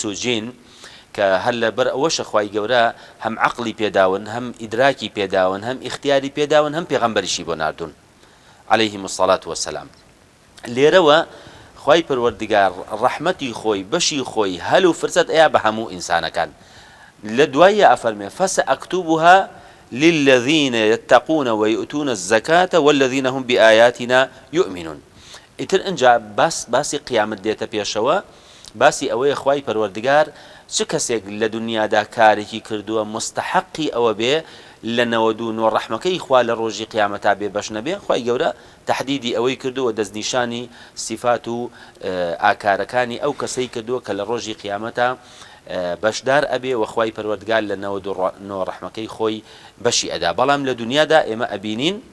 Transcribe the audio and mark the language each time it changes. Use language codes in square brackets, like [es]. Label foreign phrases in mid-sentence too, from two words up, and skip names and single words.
[ckb] و جین کە هەر لەبەر ئەوەشە خوای گەورە هەم عەقڵی پێداون هەم ئیدراکی پێداون هەم ئیختیاری پێداون هەم پێغەمبەریشی بۆ ناردوون [ar] عەلەیهیم الصەلاة وەسەلام [ckb] لێرەوە خوای پەروەردگار ڕەحمەتی خۆی بەشی خۆی هەل و فرسەت ئەیا بە هەموو ئینسانەکان لە دوایە ئەفەرمێ [ar] فەسەئەکتوبوها للذين يتقون ويؤتون الزكاة والذين هم بآياتنا يؤمنون [ckb] ئیتر ئەنجا باسی قیامەت دێتە پێشەوە باسی ئەوەیە خوای پەروەردگار چ کەسێک لە دنیادا کارێکی کردووە مستحقی ئەوە بێ لە 99 ڕەحمەکەی خوا لە ڕۆژی قیامەتا بێ بەش نەبێ خوای گەورە تەحدیدی ئەوەی کردووە دەستنیشانی سیفات و ئاکارەکانی ئەو کەسەی کردووە کە لە ڕۆژی قیامەتا بەشدار ئەبێ وەخوای پەروەردگار لە 99 ڕەحمەکەی خۆی بەشی ئەدا بەڵام لە دنیادا ئێمە ئەبینین